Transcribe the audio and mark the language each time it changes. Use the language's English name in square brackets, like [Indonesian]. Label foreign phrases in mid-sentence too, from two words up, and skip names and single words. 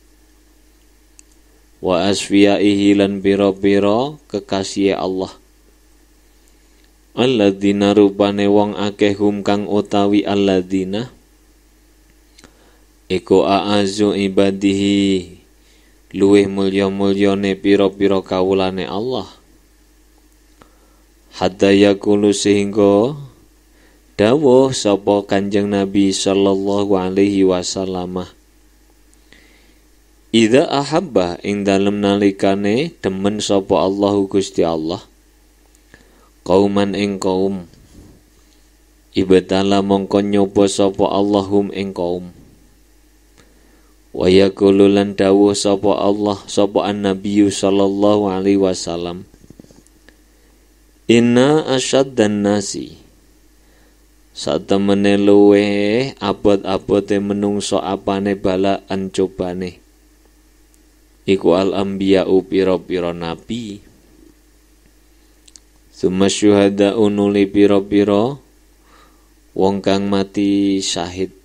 [Arabic] وأصفيائه [Javanese] lan pira-pira kekasihe Allah alladzina rupane wong akeh hum kang utawi alladzina iku [Arabic] أعز عباده [Javanese] luweh mulya-mulyane pira-pira kawulane Allah [Arabic] حتى يقول [Javanese] sehingga dawuh sapa Kanjeng Nabi [Arabic] صلى الله عليه وسلم إذا أحب [Javanese] ing dalem nalikane demen sapa Allahu Gusti Allah qauman ing kaum ibtala mongko nyoba sapa Allahum ing kaum [Arabic] ويقول [Javanese] lan dawuh sapa Allah sapa [Arabic] النبي صلى الله عليه وسلم إن أشد الناس [Javanese] satemene luweh abot-abote menungso apane balaan cobane iku al-anbiya'u pira-pira nabi [Arabic] ثم الشهداء [Javanese] nuli pira-pira wong kang mati syahid